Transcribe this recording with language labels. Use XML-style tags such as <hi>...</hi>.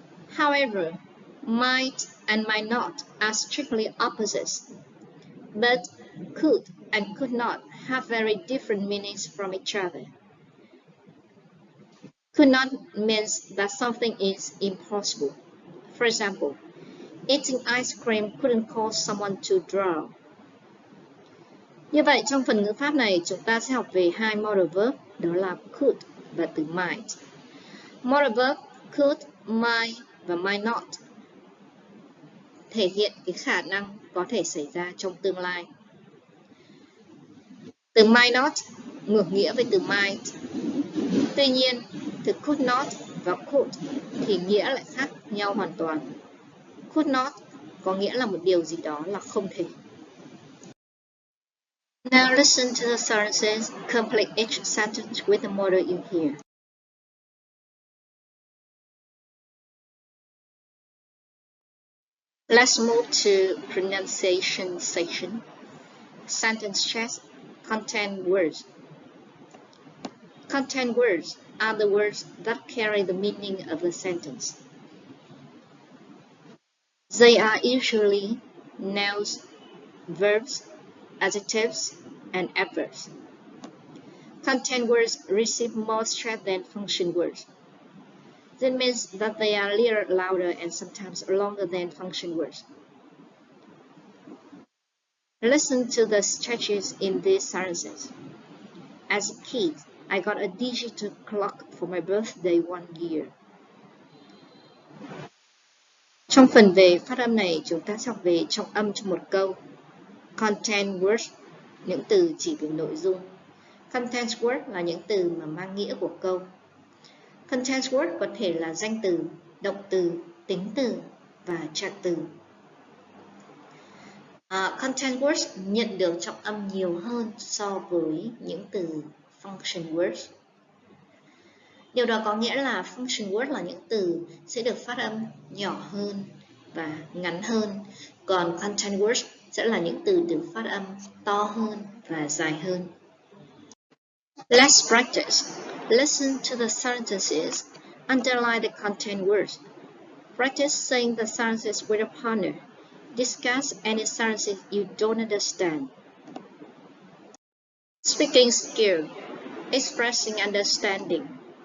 <en>However, might and might not are strictly opposites, but could and could not have very different meanings from each other. Could not means that something is impossible. For example, eating ice cream couldn't cause someone to drown.</en> <vi>Như vậy, trong phần ngữ pháp này, chúng ta sẽ học về hai modal verb, đó là could và từ might. Modal verb could, might và might not thể hiện cái khả năng có thể xảy ra trong tương lai. Từ might not ngược nghĩa với từ might. Tuy nhiên, từ could not và could thì nghĩa lại khác nhau hoàn toàn. Could not có nghĩa là một điều gì đó là không thể.</vi> <en>Now listen to the sentences. Complete each sentence with the modal in here. Let's move to pronunciation section. Sentence checks. Content words. Content words are the words that carry the meaning of the sentence. They are usually nouns, verbs, adjectives, and adverbs. Content words receive more stress than function words. This means that they are a little louder and sometimes longer than function words. Listen to the stretches in these sentences. As a kid, I got a digital clock for my birthday one year.</en> <vi>Trong phần về phát âm này, chúng ta sẽ học về trọng âm trong một câu. Content words, những từ chỉ về nội dung. Content word là những từ mà mang nghĩa của câu. Content word có thể là danh từ, động từ, tính từ và trạng từ. Content words nhận được trọng âm nhiều hơn so với những từ function words. Điều đó có nghĩa là function word là những từ sẽ được phát âm nhỏ hơn và ngắn hơn, còn content words sẽ là những từ được phát âm to hơn và dài hơn.</vi> <en>Let's practice. Listen to the sentences. Underline the content words. Practice saying the sentences with a partner. Discuss any sentences you don't understand. Speaking skill. Expressing understanding.</en>